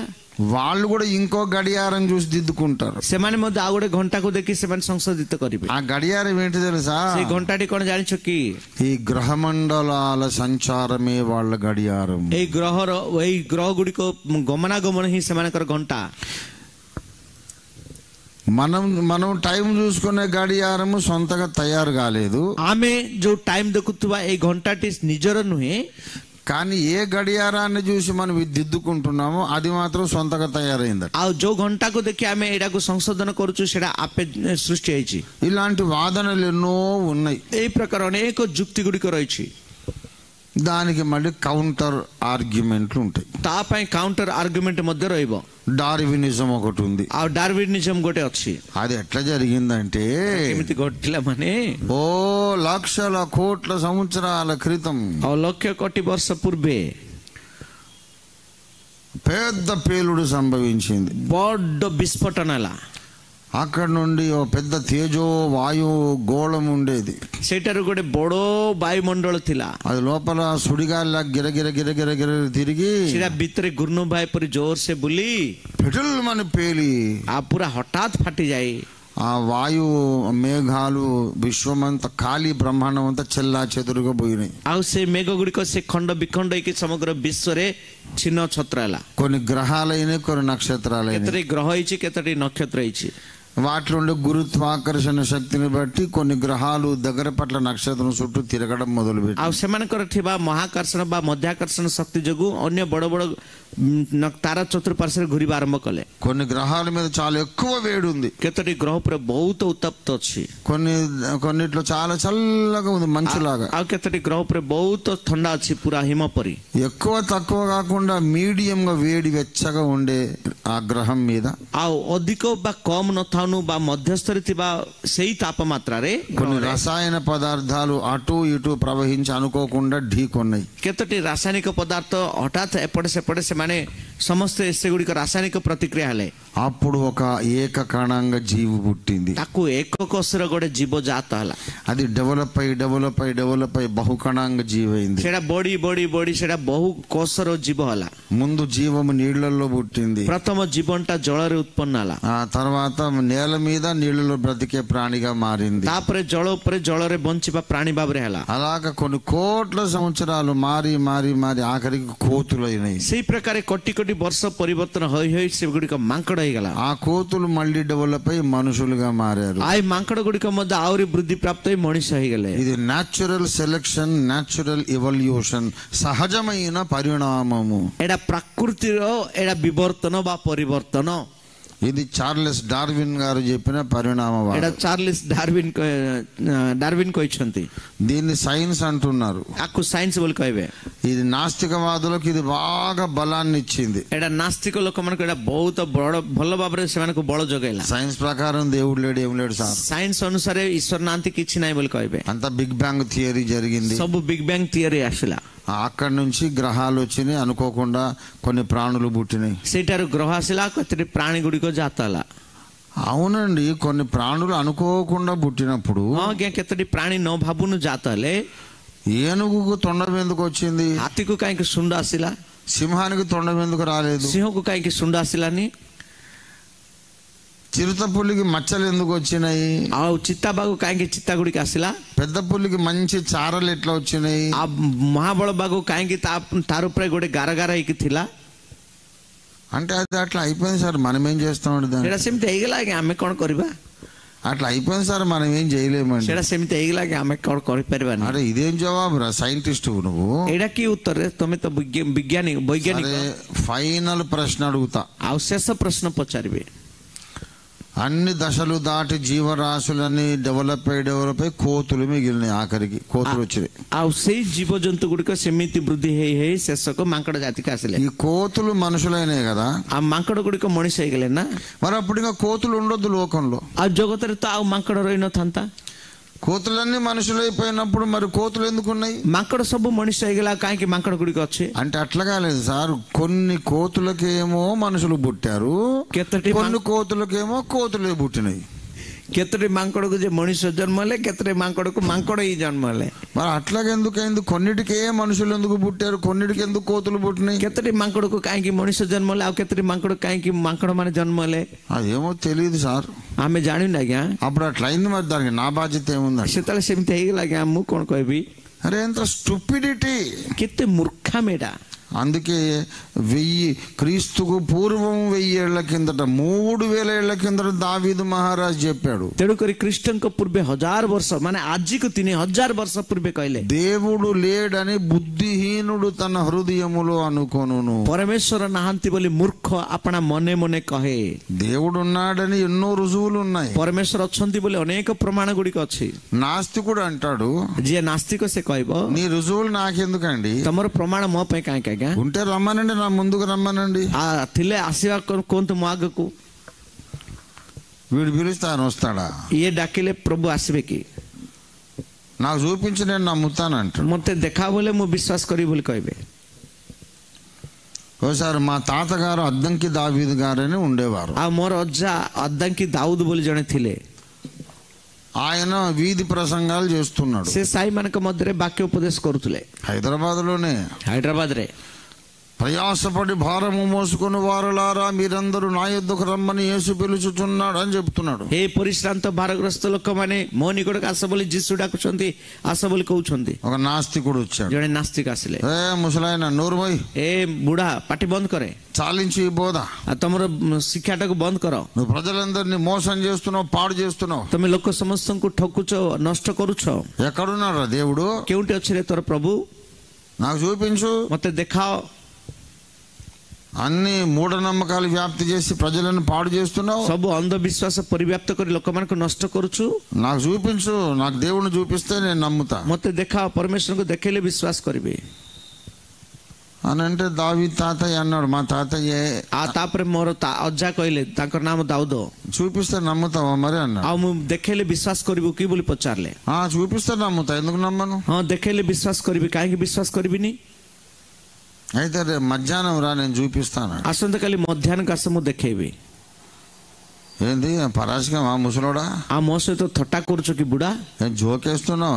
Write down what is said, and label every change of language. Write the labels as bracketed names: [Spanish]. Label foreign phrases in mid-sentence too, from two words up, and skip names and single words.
[Telugu] వాళ్ళు కూడా ఇంకో గడియారం చూసి దిద్దుకుంటారు. [Odia] ସେମାନେ ମଧ୍ୟ ଆଉ ଗୋଟେ ଘଣ୍ଟାକୁ ଦେଖି ସେମାନେ ସଂଶୋଧିତ କରିବେ. [Telugu] ఆ గడియారం ఏంటి తెలుసా? [Odia] ସେଇ ଘଣ୍ଟାଟି କଣ ଜାଣିଛ କି? [Telugu] ఈ గ్రహమండలాల సంచారమే వాళ్ళ గడియారం. [Odia] ଏଇ ଗ୍ରହ ଗୁଡ଼ିକ ଗମନାଗମନ ହିଁ ସେମାନଙ୍କର ଘଣ୍ଟା. [Telugu] మనం టైం చూసుకునే గడియారము సొంతగా తయారు కాలేదు. [Odia] ଆମେ ଯୋଉ ଟାଇମ ଦେଖୁଥିବା ଏଇ ଘଣ୍ଟାଟି ନିଜର ନୁହେଁ, [Telugu] కానీ ఏ గడియారాన్ని చూసి మనం దిద్దుకుంటున్నామో అది మాత్రం సొంతగా తయారైందట. [Odia] ଆଉ ଯୋଉ ଘଣ୍ଟାକୁ ଦେଖି ଆମେ ଏଇଟାକୁ ସଂଶୋଧନ କରୁଛୁ ସେଟା ଆପେ ସୃଷ୍ଟି ହେଇଛି. [Telugu] ఇలాంటి వాదనలు ఎన్నో ఉన్నాయి. [Odia] ଏଇ ପ୍ରକାର ଅନେକ ଯୁକ୍ତି ଗୁଡ଼ିକ ରହିଛି. [Telugu] దానికి మళ్ళీ [English] counter arguments [Telugu] ఉంటాయి. [Odia] ତା ପାଇଁ [English] counter argument [Odia] ମଧ୍ୟ ରହିବ. [Telugu] డార్వినిజం ఒకటి ఉంది. [Odia] ଆଉ ଡାର୍ୱିନିଜମ ଗୋଟେ ଅଛି. [Telugu] అది ఎట్లా జరిగిందంటే, [Odia] କେମିତି ଘଟିଲା ମାନେ [Telugu] ఓ లక్షల కోట్ల సంవత్సరాల క్రితం, [Odia] ଆଉ ଲକ୍ଷ କୋଟି ବର୍ଷ ପୂର୍ବେ [Telugu] పెద్ద పేలుడు సంభవించింది. [Odia] ବଡ ବିସ୍ଫୋଟନ ହେଲା. [Telugu] అక్కడ నుండి ఓ పెద్ద తేజో వాయు గోళం ఉండేది. [Odia] ସେଇଟାରୁ ଗୋଟେ ବଡ ବାୟୁମଣ୍ଡଳ ଥିଲା. [Telugu] అది లోపల సుడిగాలిలా గిరగిర గిరగిర గిర తిరిగి [Odia] ସେଟା ଭିତରେ ଘୂର୍ଣ୍ଣବାୟୁ ପରି ଜୋର ସେ ବୁଲି [Telugu] పెటుల్మని పేలి [Odia] ଆଉ ପୁରା ହଠାତ୍ ଫାଟିଯାଏ. [Telugu] ఆ వాయు మేఘాలు విశ్వమంతా ఖాళీ బ్రహ్మాండం అంతా చెల్లా చెదురుగా పోయినాయి. [Odia] ଆଉ ସେ ମେଘ ଗୁଡ଼ିକ ସେ ଖଣ୍ଡ ବିଖଣ୍ଡ ହେଇକି ସମଗ୍ର ବିଶ୍ୱରେ ଛିନ୍ନ ଛତ୍ର ହେଲା. [Telugu] కొన్ని గ్రహాలైనాయి, కొన్ని నక్షత్రాలైనాయి. [Odia] କେତୋଟି ଗ୍ରହ ହେଇଛି, କେତୋଟି నక్షత్ర ହେଇଛି. [Telugu] వాటిలో ఉండే గురుత్వాకర్షణ శక్తిని బట్టి కొన్ని గ్రహాలు దగ్గర పట్ల నక్షత్రం చుట్టూ తిరగడం మొదలుపెట్టాయి. [Odia] ଆଉ ସେମାନଙ୍କର ଥିବା ମହାକର୍ଷଣ ବା ମଧ୍ୟାକର୍ଷଣ ଶକ୍ତି ଯୋଗୁଁ ଅନ୍ୟ ବଡ ବଡ ତାରା ଚତୁଃପାର୍ଶ୍ୱରେ ଘୁରିବା ଆରମ୍ଭ କଲେ. [Telugu] కొన్ని గ్రహాల మీద చాలా ఎక్కువ వేడి ఉంది. [Odia] କେତୋଟି ଗ୍ରହ ଉପରେ ବହୁତ ଉତ୍ତପ୍ତ ଅଛି. [Telugu] కొన్నిట్లో చాలా చల్లగా ఉంది, మంచులాగా. [Odia] ଆଉ କେତୋଟି ଗ୍ରହ ଉପରେ ବହୁତ ଥଣ୍ଡା ଅଛି, ପୁରା ହିମ ପରି. [Telugu] ఎక్కువ తక్కువ కాకుండా మీడియం గా వేడి వెచ్చగా ఉండే ఆ గ్రహం మీద [Odia] ଆଉ ଅଧିକ ବା କମ ନଥାଉନୁ ବା ମଧ୍ୟସ୍ଥରେ ଥିବା ସେଇ ତାପମାତ୍ରାରେ [Telugu] కొన్ని రసాయన పదార్థాలు అటు ఇటు ప్రవహించి అనుకోకుండా ఢీకొన్నాయి. [Odia] କେତୋଟି ରାସାୟନିକ ପଦାର୍ଥ ହଠାତ୍ ଏପଟେ ସେପଟେ ସେମାନେ ସମସ୍ତେ ସେଗୁଡ଼ିକ ରାସାୟନିକ ପ୍ରତିକ୍ରିୟା ହେଲେ. [Telugu] అప్పుడు ఒక ఏకకణంగా జీవి పుట్టింది. [Odia] ତାକୁ ଏକ କୋଷର ଗୋଟେ ଜୀବଜାତ ହେଲା. [Telugu] అది డెవలప్ అయి బహుకణాంగ జీవి అయింది. [Odia] ସେଟା ବଢି ସେଟା ବହୁ କୋଷର ଜୀବ ହେଲା. [Telugu] ముందు జీవము నీళ్లలో పుట్టింది. [Odia] ପ୍ରଥମ ଜୀବନଟା ଜଳରେ ଉତ୍ପନ୍ନ ହେଲା. [Telugu] ఆ తర్వాత నేల మీద నీళ్లలో బ్రతికే ప్రాణిగా మారింది. [Odia] ତାପରେ ଜଳ ଉପରେ ଜଳରେ ବଞ୍ଚିବା ପ୍ରାଣୀ ଭାବରେ ହେଲା. [Telugu] అలాగా కొన్ని కోట్ల సంవత్సరాలు మారి ఆఖరికి కోతులైనాయి. [Odia] ସେଇ ପ୍ରକାର କୋଟି କୋଟି ବର୍ଷ ପରିବର୍ତ୍ତନ ହୋଇ ସେଗୁଡ଼ିକ ମାଙ୍କଡ ହେଇଗଲା. [Telugu] ఆ కోతులు మళ్ళీ డెవలప్ అయి మనుషులుగా మారారు. [Odia] ଆଉ ମାଙ୍କଡ ଗୁଡ଼ିକ ମଧ୍ୟ ଆହୁରି ବୃଦ୍ଧି ପ୍ରାପ୍ତ ହୋଇ ମଣିଷ ହେଇଗଲେ. [Telugu] ఇది [English] natural selection, natural evolution, [Telugu] సహజమైన పరిణామము. [Odia] ଏଇଟା ପ୍ରକୃତିର ଏଇଟା ବିବର୍ତ୍ତନ ବା ପରିବର୍ତ୍ତନ. [Telugu] ఇది చార్లెస్ డార్విన్ గారు చెప్పిన పరిణామవాదం. [Odia] ଏଇଟା ଚାର୍ଲସ ଡାର୍ୱିନ କହିଛନ୍ତି. [Telugu] దీన్ని సైన్స్ అంటున్నారు. [Odia] ଆକୁ ସାଇନ୍ସ ବୋଲି କହିବେ. [Telugu] ఇది నాస్తికవాదులకు ఇది బాగా బలాన్ని ఇచ్చింది. [Odia] ଏଇଟା ନାସ୍ତିକ ଲୋକମାନଙ୍କୁ ଏଇଟା ବହୁତ ଭଲ ଭାବରେ ସେମାନଙ୍କୁ ବଳ ଯୋଗାଇଲା. [Telugu] సైన్స్ ప్రకారం దేవుడు లేడు, ఏం లేడు సార్. [Odia] ସାଇନ୍ସ ଅନୁସାରେ ଈଶ୍ୱର ନାହାନ୍ତି, କିଛି ନାହିଁ ବୋଲି କହିବେ. [Telugu] అంతా [English] big bang theory [Telugu] జరిగింది. [Odia] ସବୁ [English] big bang theory [Odia] ଆସିଲା. [Telugu] అక్కడి నుంచి గ్రహాలు వచ్చినాయి, అనుకోకుండా కొన్ని ప్రాణులు పుట్టినాయి. [Odia] ସେଇଠାରୁ గ్రହ ଆସିଲା, କେତେଟି ପ୍ରାଣୀ ଗୁଡ଼ିକ ଜାତ ହେଲା. [Telugu] అవునండి, కొన్ని ప్రాణులు అనుకోకుండా పుట్టినప్పుడు [Odia] ଆଜ୍ଞା କେତୋଟି ପ୍ରାଣୀ ନ ଭାବୁନୁ ଜାତ ହେଲେ. [Telugu] ఏనుగుకు తొండం ఎందుకు వచ్చింది? [Odia] ହାତୀକୁ କାହିଁକି ଶୁଣ୍ଡ ଆସିଲା? [Telugu] సింహానికి తొండం ఎందుకు రాలేదు? [Odia] ସିଂହକୁ କାହିଁକି ଶୁଣ୍ଡ ଆସିଲାନି? [Telugu] చిరుత పులికి మచ్చలు ఎందుకు వచ్చినాయి? [Odia] ଆଉ ଚିତାବାଘ କାହିଁକି ଚିତା ଗୁଡ଼ିକ ଆସିଲା? [Telugu] పెద్ద పులికి మంచి చారలు ఎట్లా వచ్చినాయి? [Odia] ଆଉ ମହାବଳ ବାଘ କାହିଁକି ତାର ଉପରେ ଗୋଟେ ଗାର ଗାର ହେଇକି ଥିଲା? [Telugu] అంటే అది అట్లా అయిపోయింది సార్, మనం ఏం చేస్తామండి దాన్ని? [Odia] ସେଇଟା ସେମିତି ହେଇଗଲା ଆଜ୍ଞା, ଆମେ କ'ଣ କରିବା? [Telugu] అట్లా అయిపోయింది సార్, మనం ఏం చేయలేమండి. [Odia] ସେଇଟା ସେମିତି ହେଇଗଲା ଆଜ୍ଞା, ଆମେ କ'ଣ କରିପାରିବାନି. [Telugu] అరే ఇదేం జవాబు రా సైంటిస్ట్ నువ్వు? [Odia] ଏଇଟା କି ଉତ୍ତର? ତମେ ତ ବୈଜ୍ଞାନିକ. [Telugu] ఫైనల్ ప్రశ్న అడుగుతా. [Odia] ଆଉ ଶେଷ ପ୍ରଶ୍ନ ପଚାରିବେ. [Telugu] అన్ని దశలు దాటి జీవరాశులని డెవలప్ అయి కోతులు మిగిలినాయి. ఆఖరికి కోతులు వచ్చినాయి. [Odia] ଆଉ ସେଇ ଜୀବଜନ୍ତୁ ଗୁଡ଼ିକ ସେମିତି ବୃଦ୍ଧି ହେଇ ହେଇ ଶେଷକୁ ମାଙ୍କଡ ଜାତିకి ଆସିଲେ. [Telugu] ఈ కోతులు మనుషులైనాయి కదా, [Odia] ఆ ମାଙ୍କଡ ଗୁଡ଼ିକ ମଣିଷ ହେଇଗଲେ ନା. [Telugu] మరి అప్పుడు ఇంకా కోతులు ఉండొద్దు లోకంలో. [Odia] ଆଉ ଜଗତରେ ତ ଆଉ ମାଙ୍କଡ ରହିନଥାନ୍ତା. [Telugu] కోతులన్నీ మనుషులైపోయినప్పుడు మరి కోతులు ఎందుకు ఉన్నాయి? [Odia] ମାଙ୍କଡ ସବୁ ମଣିଷ ହେଇଗଲା, କାହିଁକି ମାଙ୍କଡ ଗୁଡ଼ିକ ଅଛି? [Telugu] అంటే అట్లా కాలేదు సార్. కొన్ని కోతులకేమో మనుషులు పుట్టారు, కొన్ని కోతులకేమో కోతులే పుట్టినాయి. [Odia] କେତୋଟି ମାଙ୍କଡକୁ ଯେ ମଣିଷ ଜନ୍ମ ହେଲେ, କେତୋଟି ମାଙ୍କଡକୁ ମାଙ୍କଡ ହିଁ ଜନ୍ମ ହେଲେ. [Telugu] మరి అట్లాగే ఎందుకైంది? కొన్నిటికే మనుషులు ఎందుకు పుట్టారు, కొన్నిటికి ఎందుకు కోతులు పుట్టినాయి? [Odia] କେତୋଟି ମାଙ୍କଡକୁ କାହିଁକି ମଣିଷ ଜନ୍ମ ହେଲେ, ଆଉ କେତୋଟି ମାଙ୍କଡ కాହିଁకి ମାଙ୍କଡ ମାନେ జన్మ ହେଲେ? [Telugu] అదేమో తెలియదు సార్. [Odia] ଆମେ ଜାଣିନୁ ଆଜ୍ଞା. [Telugu] అప్పుడు అట్లా అయింది. మరి దానికి నా బాధ్యత ఏముంది? [Odia] ସେତେବେଳେ ସେମିତି ହେଇଗଲା ଆଜ୍ଞା. ମୁଁ କଣ କହିବି? [Telugu] అరే ఎంత స్టూపిడిటీ, [Odia] କେତେ ମୂର୍ଖାମି ଏଟା. [Telugu] అందుకే క్రీస్తుకు పూర్వం 1000 ఏళ్ల కిందట 3000 ఏళ్ల కిందట దావీదు మహారాజు చెప్పాడు. [Odia] ତେଣୁକରି ଖ୍ରୀଷ୍ଟଙ୍କ ପୂର୍ବେ 1000 ବର୍ଷ ମାନେ ଆଜିକୁ 3000 ବର୍ଷ ପୂର୍ବେ କହିଲେ, [Telugu] దేవుడు లేడని బుద్ధిహీనుడు తన హృదయములో అనుకొనును. [Odia] ପରମେଶ୍ୱର ନାହାନ୍ତି ବୋଲି ମୂର୍ଖ ଆପଣା ମନେ ମନେ କହେ. [Telugu] దేవుడు ఉన్నాడని ఎన్నో రుజువులు ఉన్నాయి. [Odia] ପରମେଶ୍ୱର ଅଛନ୍ତି ବୋଲି ଅନେକ ପ୍ରମାଣ ଗୁଡ଼ିକ ଅଛି. [Telugu] నాస్తికుడు అంటాడు, [Odia] ଯିଏ ନାସ୍ତିକ ସେ କହିବ, [Telugu] నీ రుజువులు నాకెందుకండి, [Odia] ତମର ପ୍ରମାଣ ମୋ ପାଇଁ କାହିଁକି? [Telugu] ఉంటే రమ్మనండి, నా ముందుకు రమ్మనండి. [Odia] ଥିଲେ ଆସିବା କୁହନ୍ତୁ ମୋ ଆଗକୁ. [Telugu] వీడు పిలిస్తే ఆయన వస్తాడా? [Odia] ଇଏ ଡାକିଲେ ପ୍ରଭୁ ଆସିବେ କି? [Telugu] నాకు చూపించి నేను నమ్ముతానంటాడు. [Odia] ମତେ ଦେଖା ବୋଲେ ମୁଁ ବିଶ୍ୱାସ କରିବି ବୋଲି କହିବେ. [Telugu] ఒకసారి మా తాతగారు అద్దంకి దావీదు గారని ఉండేవారు. [Odia] ଆଉ ମୋର ଅଜା ଅଦ୍ଦାଙ୍କି ଦାଉଦ ବୋଲି ଜଣେ ଥିଲେ. [Telugu] ఆయన వీధి ప్రసంగాలు చేస్తున్నాడు. [Odia] ସେ ସାଇମାନଙ୍କ ମଧ୍ୟରେ ବାକ୍ୟ ଉପଦେଶ କରୁଥିଲେ. [Telugu] హైదరాబాద్ లోనే. [Odia] ହାଇଦ୍ରାବାଦରେ [Telugu] ప్రయాసపడి భారము మోసుకుని వారులారా మీరందరూ నా యొద్దకు రమ్మని యేసు పిలుచుచున్నాడు అని చెప్తున్నాడు. [Odia] ହେ ପରିଶ୍ରାନ୍ତ ଭାରଗ୍ରସ୍ତ ଲୋକମାନେ ମୋ ନିକଟକୁ ଆସ ବୋଲି ଯୀଶୁ ଡାକୁଛନ୍ତି, ଆସ ବୋଲି କହୁଛନ୍ତି. [Telugu] ఒక నాస్తికుడు వచ్చాడు. [Odia] ଜଣେ ନାସ୍ତିକ ଆସିଲେ. [Telugu] ఏ ముసలాయన నోరు మూయ్, [Odia] ଏ ବୁଢା ପାଟି ବନ୍ଦ କରେ, [Telugu] చాలించి ఈ బోధ, [Odia] ତମର ଶିକ୍ଷାଟାକୁ ବନ୍ଦ କର. [Telugu] నువ్వు ప్రజలందరినీ మోసం చేస్తున్నావు, పాడు చేస్తున్నావు. [Odia] ତମେ ଲୋକ ସମସ୍ତଙ୍କୁ ଠକୁଛ, ନଷ୍ଟ କରୁଛ. [Telugu] ఎక్కడున్నారా దేవుడు? [Odia] କେଉଁଠି ଅଛି ରେ ତୋର ପ୍ରଭୁ? [Telugu] నాకు చూపించు. [Odia] ମତେ ଦେଖାଅ. [Telugu] అన్ని మూఢనమ్మకాలు వ్యాప్తి చేసి ప్రజలను పాడు చేస్తున్నావు. [Odia] ସବୁ ଅନ୍ଧବିଶ୍ୱାସ ପରିବ୍ୟାପ୍ତ କରି ଲୋକମାନଙ୍କୁ ନଷ୍ଟ କରୁଛୁ. [Telugu] నాకు చూపించు, నాకు దేవుడిని చూపిస్తే నేను నమ్ముతా. [Odia] ମତେ ଦେଖାଅ, ପରମେଶ୍ୱରଙ୍କୁ ଦେଖେଇଲେ ବିଶ୍ୱାସ କରିବି [Telugu] అని అంటే దావీదు తాతయ్య అన్నాడు, మా తాతయ్య. [Odia] ତାପରେ ମୋର ଅଜା କହିଲେ, ତାଙ୍କର ନାମ ଦାଉଦ. [Telugu] చూపిస్తే నమ్ముతావా మరి అన్నాడు. [Odia] ଆଉ ମୁଁ ଦେଖେଇଲେ ବିଶ୍ୱାସ କରିବୁ କି ବୋଲି ପଚାରିଲେ. [Telugu] చూపిస్తే నమ్ముతా, ఎందుకు నమ్మను? [Odia] ହଁ ଦେଖେଇଲେ ବିଶ୍ୱାସ କରିବି, କାହିଁକି ବିଶ୍ୱାସ କରିବିନି? [Telugu] అయితే రేపు మధ్యాహ్నం రా, నేను చూపిస్తాను. [Odia] ଆସନ୍ତାକାଲି ମଧ୍ୟାହ୍ନକୁ ଆସ, ମୁଁ ଦେଖେଇବି. [Telugu] ఏంది పరాశకం ముసలోడా? [Odia] ମୋ ସହିତ ଥଟ୍ଟା କରୁଛ କି ବୁଢା? [Telugu] జోకేస్తున్నావా?